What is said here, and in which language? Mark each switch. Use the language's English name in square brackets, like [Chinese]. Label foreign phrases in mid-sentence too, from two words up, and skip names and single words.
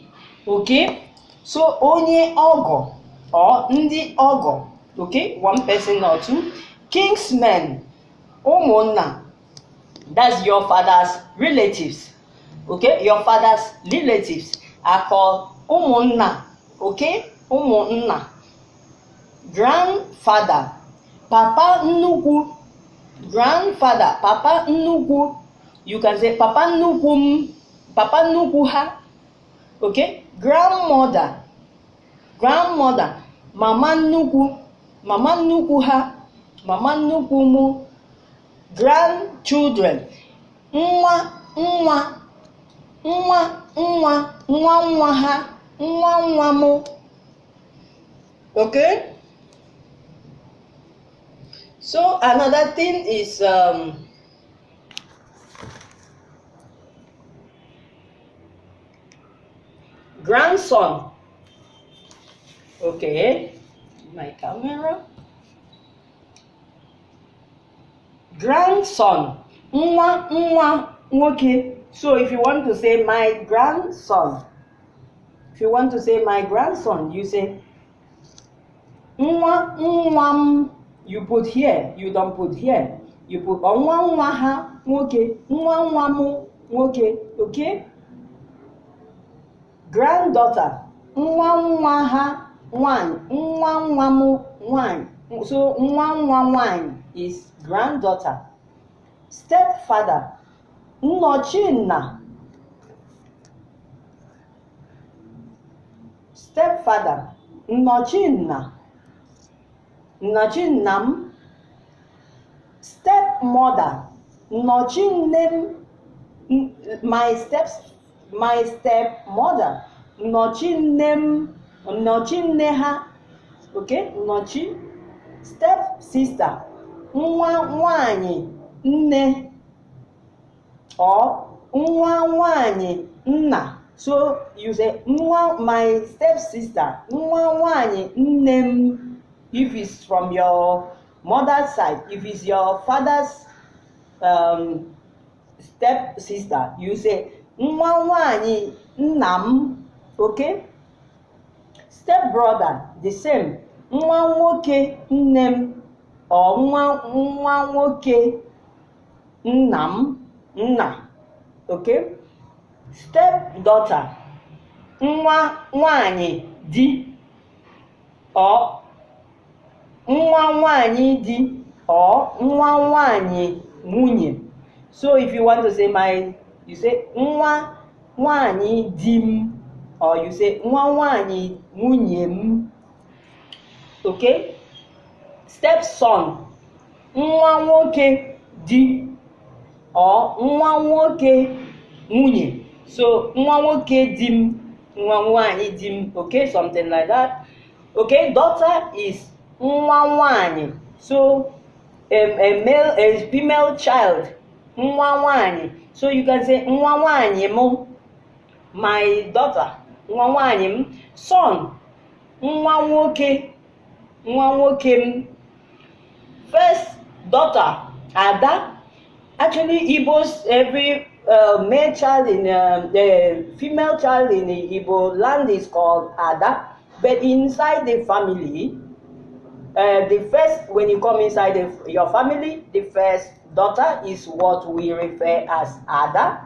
[English] Okay, so [Igbo] Onye Ogo [English] or [Igbo] Ndi Ogo. [English] Okay, one person or 2. Kingsmen, Umunna. That's your father's relatives. Okay, your father's relatives are called Umunna. Okay, Umunna. [Igbo] Grandfather, Papa Nnukwu. Grandfather, Papa Nnukwu. [English] You can say [Igbo] Papa Nnukwu, Papa Nnukwu ha. [English] Okay, grandmother, [Igbo] Mama Nnukwu, Mama Nnukwu ha, Mama Nnukwu mu. Grandchildren, Nwa ha, Nwa mu. [English] Okay, so another thing is grandson. Okay, my camera. Grandson, Nwoke. So if you want to say my grandson, you say [Igbo] Nwa m. [English] you put here, you don't put here. You put [Igbo] Onwa nwa ha nwoke, nwa nwa mu nwoke, okay? Granddaughter, nwa nwa ha nwanyi, nwa nwa mu nwanyi. [English] So [Igbo] nwa nwa nwanyi [English] is granddaughter. Stepfather, nnọchinna. Stepfather, nnọchinna. Nnọchinnam. Stepmother, nnọchinnem. [Igbo] My stepmother, nnọchinnem, nnọchinne ha. [English] Okay, nnọchi. [Igbo] Stepsister, nwa nwanyi nne or nwa nwanyi nna. [English] So you say my stepsister, [Igbo] nwa nwanyi nnem [English] if it's from your mother's side. If it's your father's stepsister, you say [Igbo] nwa nwanyi nnam. [English] Okay? Stepbrother, the same. [Igbo] Nwa nwoke nnem or nwa nwoke nnam nna. [English] Okay? [Igbo] Stepdaughter, nwa nwanyi di or nwa nwanyi di or nwa nwanyi nwunye. [English] So if you want to say you say [Igbo] nwa nwanyi dim, [English] or you say [Igbo] nwa nwanyi nwunye m. [English] Okay? [Igbo] Stepson, nwa nwoke di or nwa nwoke nwunye. So nwa nwoke dim, nwa nwanyi dim. [English] Okay, something like that. Okay, daughter is nwa nwanyi. So a female child, nwa nwanyi. So you can say [Igbo] nwa nwanyi mo, [English] my daughter, [Igbo] nwa nwanyi m. Son, nwa nwoke, nwa nwoke m. [English] First daughter, Ada. Actually, Igbos, every male child the female child in the Igbo land is called Ada. But inside the family, when you come inside your family, the first daughter is what we refer as Ada.